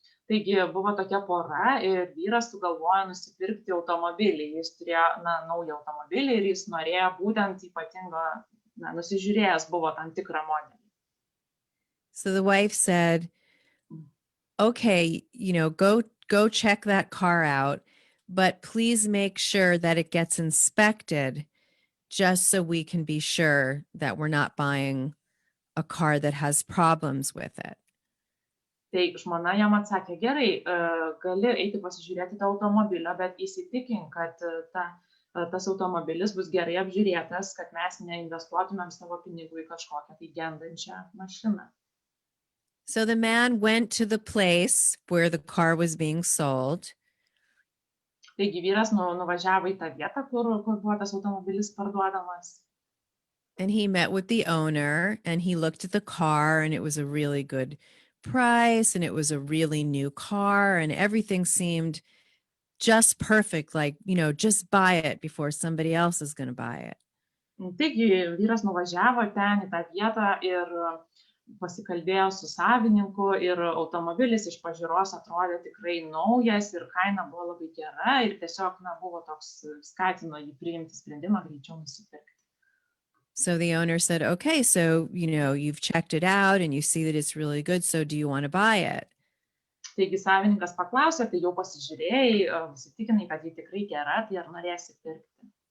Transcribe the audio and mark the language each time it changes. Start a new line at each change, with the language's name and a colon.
Lithuanian: Taigi buvo tokia pora ir vyras sugalvojo nusipirkti automobilį. Jis turėjo naują automobilį ir jis norėjo būtent ypatingo, nusižiūrėjęs buvo tam tikrą modelį.
English: So the wife said, okay, go check that car out, but please make sure that it gets inspected just so we can be sure that we're not buying a car that has problems with it.
Lithuanian: Tai žmona jam atsakė, gerai, gali eiti pasižiūrėti tą automobilio, bet įsitikink, kad tas automobilis bus gerai apžiūrėtas, kad mes neinvestuotumėm savo pinigų į kažkokią tai gendančią mašiną.
English: So the man went to the place where the car was being sold.
Lithuanian: Taigi vyras nuvažiavo į tą vietą, kur buvo tas automobilis parduodamas.
English: And he met with the owner and he looked at the car and it was a really good price and it was a really new car and everything seemed just perfect, like, just buy it before somebody else is going to buy it.
Lithuanian: Taigi vyras nuvažiavo ten į tą vietą ir pasikalbėjo su savininku ir automobilis iš pažiūros atrodė tikrai naujas ir kaina buvo labai gera ir tiesiog buvo toks, skatino jį priimti sprendimą greičiau nusipirkti.
English: So the owner said, okay, so, you've checked it out and you see that it's really good. So do you want to buy it?
Lithuanian: Taigi savininkas paklausė, tai jau pasižiūrėjai, įsitikinai, kad ji tikrai gera, tai ar norėsi pirkti?